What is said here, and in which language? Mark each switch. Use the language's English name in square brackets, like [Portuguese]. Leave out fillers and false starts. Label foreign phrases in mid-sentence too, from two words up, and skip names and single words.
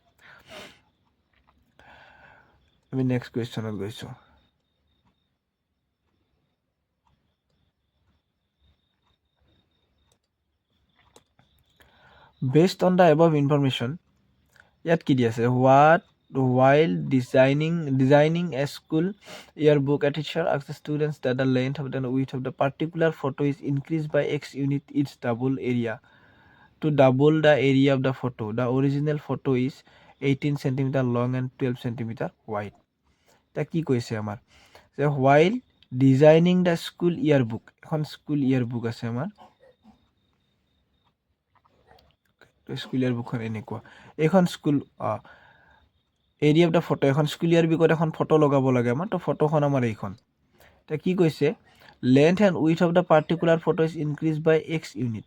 [Assamese] আমি [English] next question [Assamese] গৈছোঁ। [English] based on the above information, [Assamese] ইয়াত কি দি আছে [English] while designing a school yearbook, a teacher asks the students that the length of the width of the particular photo is increased by x unit its double area. To double the area of the photo, the original photo is 18 cm long and 12 cm wide. [Assamese] এটা কি কৈছে আমাৰ যে [English] while designing the school yearbook, [Assamese] এখন [English] school yearbook [Assamese] আছে আমাৰ স্কুল ইয়াৰবুকখন এনেকুৱা। এইখন [English] school area of the photo, [Assamese] এখন [English] school yearbook [Assamese] এখন ফটো লগাব লাগে আমাৰ। তো ফটোখন আমাৰ এইখন। এতিয়া কি কৈছে [English] length and width of the particular photo is increase by x unit.